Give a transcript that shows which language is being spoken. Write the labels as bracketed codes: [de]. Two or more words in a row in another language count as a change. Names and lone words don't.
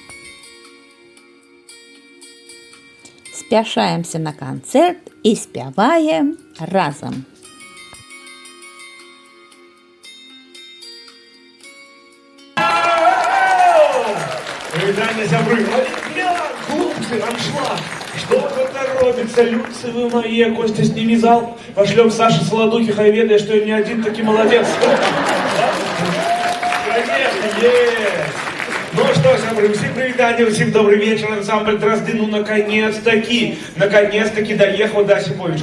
[be] Спяшаемся на канцэрт і спяваем разам. Вітання, сябры! Хлопцы, аншлаг! [ru] Что это робится? Люцы вы мои, Костя, сними зал. Пошлем Саше Солодухе, [be] хай ведая, [ru] что я не один таки молодец. Конечно, есть. Ну что, сябры, всем привитание, всем добрый вечер, ансамбль Дразды, наконец-таки доехал до Осиповича.